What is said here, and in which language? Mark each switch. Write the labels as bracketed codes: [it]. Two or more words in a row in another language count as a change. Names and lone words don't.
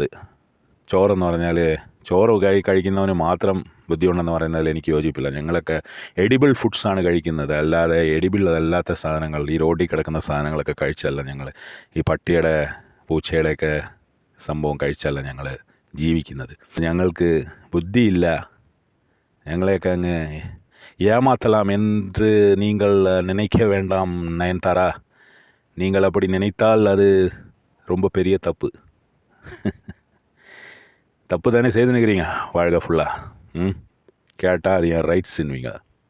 [ml] ചോറെന്ന് പറഞ്ഞാൽ ചോറ് കഴിക്കുന്നവന് മാത്രം ബുദ്ധിയുണ്ടെന്ന് പറയുന്നതിൽ എനിക്ക് യോജിപ്പില്ല. ഞങ്ങളൊക്കെ എഡിബിൾ ഫുഡ്സാണ് കഴിക്കുന്നത്, അല്ലാതെ എഡിബിൾ അല്ലാത്ത സാധനങ്ങൾ, ഈ റോഡിൽ കിടക്കുന്ന സാധനങ്ങളൊക്കെ കഴിച്ചല്ല ഞങ്ങൾ, ഈ പട്ടിയുടെ പൂച്ചയുടെയൊക്കെ സംഭവം കഴിച്ചല്ല ഞങ്ങൾ ജീവിക്കുന്നത്. ഞങ്ങൾക്ക് ബുദ്ധിയില്ല, ഞങ്ങളെയൊക്കെ അങ്ങ് [ta] ஏமாற்றலாம் என்று நீங்கள் நினைக்க வேண்டாம் நயன்தாரா. நீங்கள் அப்படி நினைத்தால் அது ரொம்ப பெரிய தப்பு. தப்பு தானே செய்து நிற்கிறீங்க வாழ்க்கை ஃபுல்லாக. கேட்டால் அது என் ரைட்ஸுன்னுவீங்க.